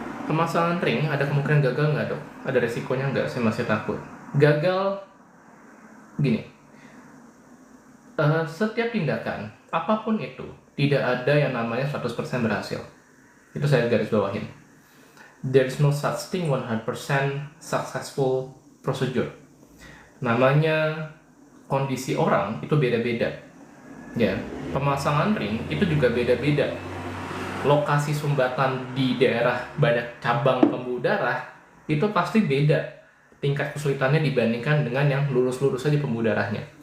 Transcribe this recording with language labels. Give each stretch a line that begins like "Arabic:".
Indonesian: Pemasangan ring ada kemungkinan gagal nggak dok? Ada resikonya nggak? Saya masih takut. Gagal gini, setiap tindakan apapun itu tidak ada yang namanya 100% berhasil. Itu saya garis bawahin.
English: There is no such thing 100% successful procedure.
Indonesian: Namanya kondisi orang itu beda-beda. Ya, pemasangan ring itu juga beda-beda. Lokasi sumbatan di daerah banyak cabang pembuluh darah itu pasti beda tingkat kesulitannya dibandingkan dengan yang lurus-lurus saja pembuluh darahnya.